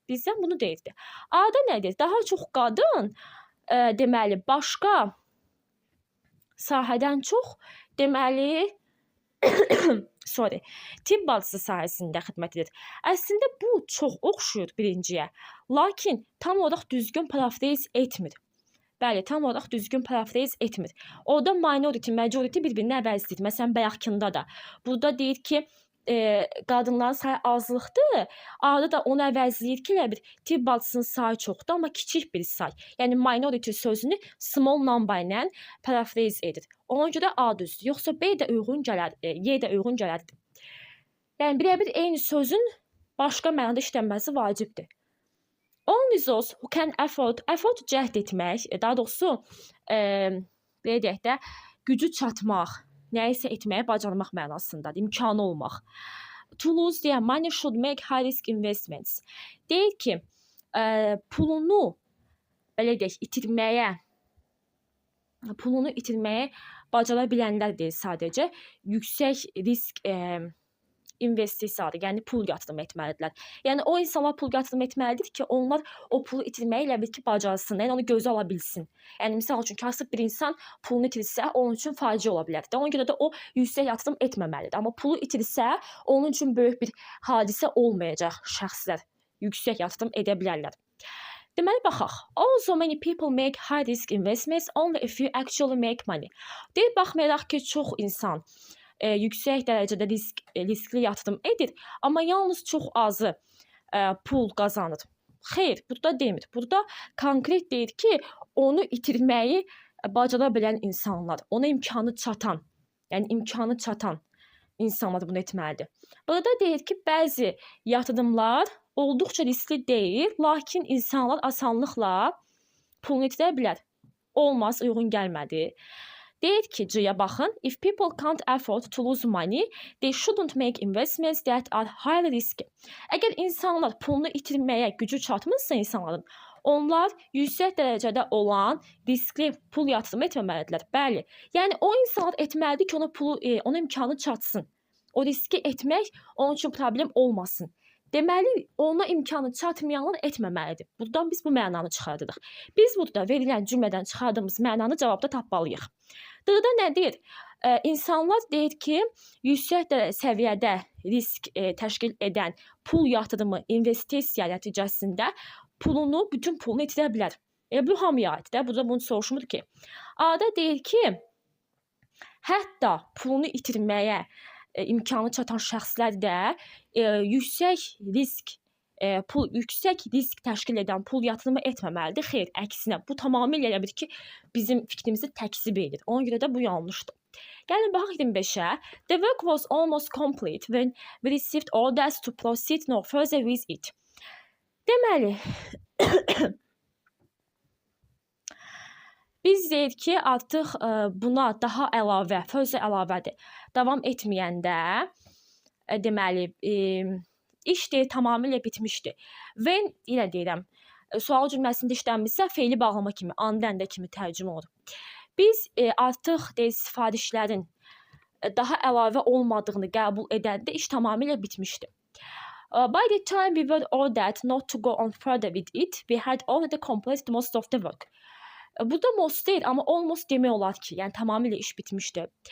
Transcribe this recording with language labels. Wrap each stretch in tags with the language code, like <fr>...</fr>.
<az>Bizdən bunu deyirdi. A-da nədir? Daha çox qadın deməli başqa sahədən çox deməli tibb bacısı sahəsində xidmət edir. Əslində bu çox oxşuyur birinciyə. Lakin tam olaraq düzgün parafrez etmir. Bəli, tam olaraq düzgün parafrez etmir. Orada minority, majority bir-birini əvəzləyir. Məsələn, bayaqkında da. Burada deyir ki, qadınların sayı azlıqdır. Arada da onu əvəzləyir ki, bir tibb bacısının sayı çoxdur, amma kiçik bir say. Yəni minority sözünü small number ilə parafrez edir. Ona görə A düzdür. Yoxsa B də uyğun gələr, Y də uyğun gələrdi. Yəni birə-bir eyni sözün başqa mənada işlənməsi vacibdir.</az> <en>Only those who can afford</en> <az>cəhd etmək, daha doğrusu belə deyək də, gücü çatmaq, nəyisə etməyə bacarmaq mənasındadır, imkanı olmaq.</az> <en>To lose their money should make high risk investments.</en> <az>Deyir ki, pulunu belə deyək, itirməyə bacara bilənlər deyil sadəcə, yüksək risk investisiyadır, yəni pul yatırım etməlidirlər. Yəni o insanlar pul yatırım etməlidir ki, onlar o pulu itirməyi elə bil ki, bacarsın, yəni onu gözə ala bilsin. Yəni misal üçün kasıb bir insan pulunu itirsə, onun üçün faciə ola bilər. Ona görə də o yüksək yatırım etməməlidir. Amma pulu itirsə, onun üçün böyük bir hadisə olmayacaq şəxslər yüksək yatırım edə bilərlər. Deməli, baxaq.</az> <en>Also many people make high risk investments, only a few actually make money.</en> <az>Deyir, baxmayaraq ki, çox insan yüksək dərəcədə riskli yatırım edir, amma yalnız çox azı pul qazanır. Xeyr, burada demir. Burada konkret deyir ki, onu itirməyi bacara bilən insanlar, ona imkanı çatan, yəni imkanı çatan insanlar bunu etməlidir. Burada deyir ki, bəzi yatırımlar olduqca riskli deyil, lakin insanlar asanlıqla pulunu itirə bilər. Olmaz, uyğun gəlmədi. Deyir ki, C-yə baxın.</az> <en>If people can't afford to lose money, they shouldn't make investments that are high risk.</en> <az>Əgər insanlar pulunu itirməyə gücü çatmırsa insanların, onlar yüksək dərəcədə olan riskli pul yatırımı etməməlidirlər. Bəli, yəni o insanlar etməlidir ki, ona imkanı çatsın. O riski etmək onun üçün problem olmasın. deməli ona imkanı çatmayanlar etməməlidir. Buradan biz bu mənanı çıxardırıq. Biz burada verilən cümlədən çıxardığımız mənanı cavabda tapmalıyıq. D-də nədir? İnsanlar deyir ki, yüksək səviyyədə risk təşkil edən pul yatırımı, investisiya nəticəsində bütün pulunu itirə bilər. Bu hamıya aiddir. Burada bunu soruşmur ki. A-da deyir ki, hətta pulunu itirməyə imkanı çatan şəxslər də yüksək risk təşkil edən pul yatırımı etməməlidir. Xeyr, əksinə bu tamamilə elə bir ki, bizim fikrimizi təkzib edir. Ona görə də bu yanlışdır. Gəlin baxaq 25-ə.</az> <en>The work was almost complete when we received orders to proceed no further with it.</en> <az>Deməli, biz deyir ki, artıq buna daha əlavə, further əlavədir. Davam etməyəndə, deməli, iş deyir, tamamilə bitmişdi. When, ilə deyirəm, sual cümləsində işlənmişsə, feili bağlama kimi, and-ende kimi tərcümə olur. Biz artıq deyir, sifarişlərin daha əlavə olmadığını qəbul edəndə iş tamamilə bitmişdi.</az> <en>By the time we were ordered not to go on further with it, we had already completed most of the work.</en> <az>Burada most deyil, amma almost demək olar ki, yəni tamamilə iş bitmişdi.</az>